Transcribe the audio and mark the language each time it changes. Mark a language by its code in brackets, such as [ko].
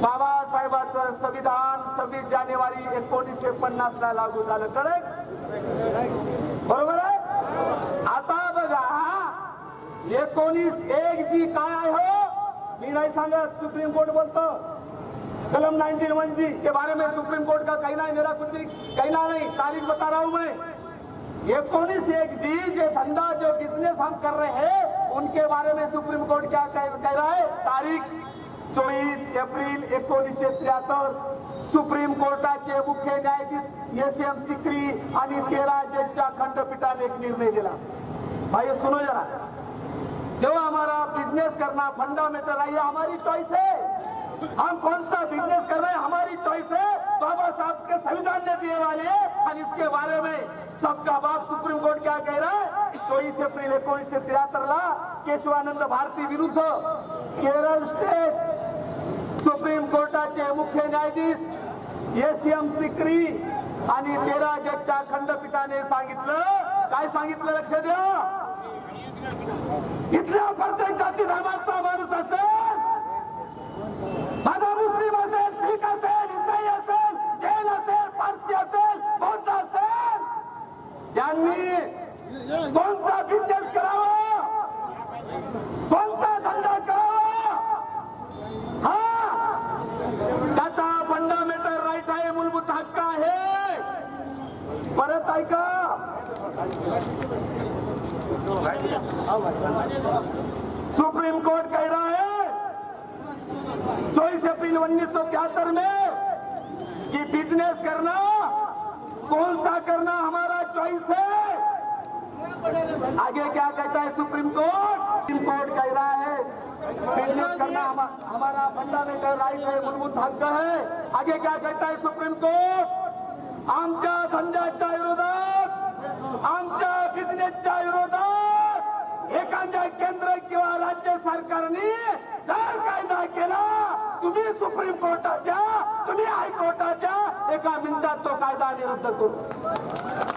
[mr] बाबासाहेबांचं संविधान 26 जानेवारी 1950 ला लागू झालं, करेक्ट? बरोबर आहे? आता बघा 19(1)(g) काय आहे हो? मी नाही सांगत, सुप्रीम कोर्ट बोलतो। [hi] कलम 19(1)(g) के बारे में सुप्रीम कोर्ट का कहना है, मेरा कुछ भी कहना नहीं, तारीख बता रहा हूं मैं। 19(1)(g) जो धंधा, जो बिजनेस हम कर रहे हैं उनके बारे में सुप्रीम कोर्ट क्या कह रहा है? [mr] तारीख 24 एप्रिल 1973 सुप्रीम कोर्टाचे मुख्य न्यायाधीश एस.एम. सिकरी आणि 13 जजच्या खंडपीठाने एक निर्णय दिला। [hi] भाई सुनो जरा, जो हमारा बिजनेस करना फंडामेंटल है, ये हमारी चॉइस है। हम कौन सा बिजनेस कर रहे हैं हमारी चॉइस है। बाबा साहब के संविधान ने दिए वाले, और इसके बारे में सबका बाप सुप्रीम कोर्ट क्या कह रहा है? [mr] 24 एप्रिल 1973 ला केशवानंद भारती विरुद्ध केरळ स्टेट सुप्रीम कोर्टाचे मुख्य न्यायाधीश एस.एम. सिकरी आणि 13 जजच्या खंडपीठाने सांगितलं, काय सांगितलं लक्ष द्या। इथल्या प्रत्येक जाती धर्माचा माणूस असेल, माझा मुस्लिम असेल, शीख असेल, ईसाई असेल, जैन असेल, पारसी असेल, बौद्ध असेल, त्यांनी कोणता बिझनेस करावा, कोणता धंदा करावा, हा त्याचा फंडामेंटल राईट आहे, मूलभूत हक्क आहे। [hi] परत ऐका, सुप्रीम कोर्ट कह रहा है 24 अप्रैल 1973 में कि बिजनेस करना कौन सा करना हमारा चॉइस है। आगे क्या कहता है सुप्रीम कोर्ट कह रहा है बिजनेस करना हमारा फंडामेंटल राइट है, मूलभूत हक्क है। आगे क्या कहता है सुप्रीम कोर्ट, [mr] आमच्या धंद्याच्या विरोधात, आमच्या बिझनेसच्या विरोधात एखाद्या केंद्र किंवा राज्य सरकारने जर कायदा केला, तुम्ही सुप्रीम कोर्टाच्या, तुम्ही हायकोर्टाच्या एका मिनिटात तो कायदा विरुद्ध करू।